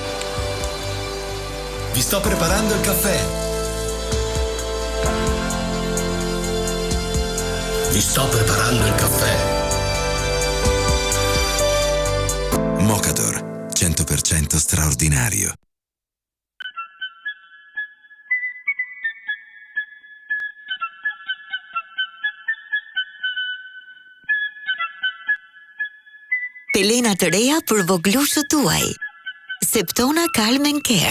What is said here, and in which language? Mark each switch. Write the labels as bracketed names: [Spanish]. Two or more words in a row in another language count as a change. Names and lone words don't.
[Italian] Vi sto preparando il caffè. Vi sto preparando il caffè. Mocator, 100% straordinario. [Albanian] Pelena të reja për voglushët tuaj. Septona Calm & Care.